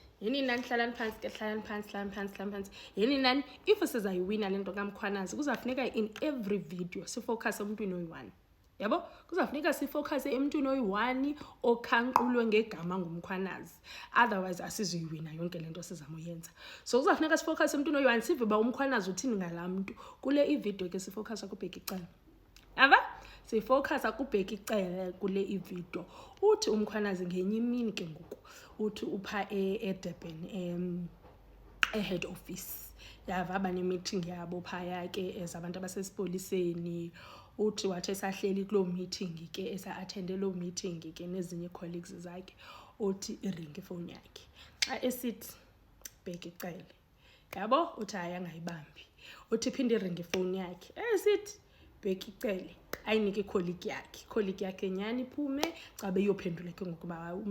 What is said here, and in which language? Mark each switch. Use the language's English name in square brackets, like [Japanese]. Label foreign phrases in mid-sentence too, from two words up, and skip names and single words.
[Xhosa] yini nani hlalani phansi ke hlalani phansi yini nani if sizayiwina lento kaMkhwanazi kuzafuneka [English] in every video [Xhosa] sifocus emntwini oyi-1 yabo kuzafuneka sifocus emntwini oyi-1 okhanqulwe ngegama nguMkhwanazi otherwise asizoyiwina yonke lento sizama uyenza so kuzafuneka sifocus emntwini oyi-1 sive ba uMkhwanazi uthini ngalamuntu kule ivideo ke sifocus kubheka icala ava sifocus kubheka icala kule ivideo uthi uMkhwanazi ngenye imini ke ngoku uthi upha eDurban [English] head office [Xhosa] yava abane meeting yabo phaya ke ezabantu abasesipoliseni uthi wathe sahleli kulo meeting ke esa-attende lo meeting ke nezinye colleagues zakhe uthi iringi phone yakhe xa esithi bheka icala yabo uthi hayi angayibambi uthi phinde iringi phone yakhe esithi bheka icala ayinike colleague yakhe nyani iphume cabe iyophendula ke ngokuba